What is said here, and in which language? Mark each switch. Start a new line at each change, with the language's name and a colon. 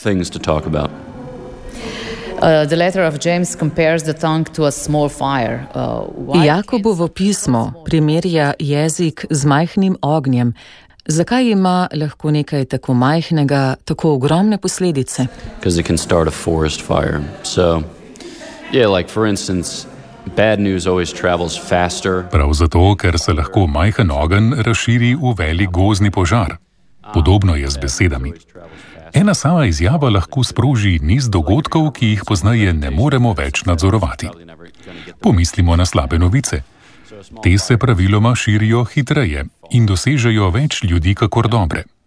English: The letter of James compares the tongue to a small fire.
Slovenian: Jakobovo pismo primerja jezik z majhnim ognjem. Zakaj ima lahko nekaj tako majhnega, tako ogromne posledice?
English: Because it can start a forest fire. So, yeah, like for instance, bad news always travels faster.
Slovenian: Prav zato, ker se lahko majhen ogenj razširi v velik gozdni požar. Podobno je z besedami. Ena sama izjava lahko sproži niz dogodkov, ki jih poznaje ne moremo več nadzorovati. Pomislimo na slabe novice. Te se praviloma širijo hitreje in dosežejo več ljudi kakor dobre.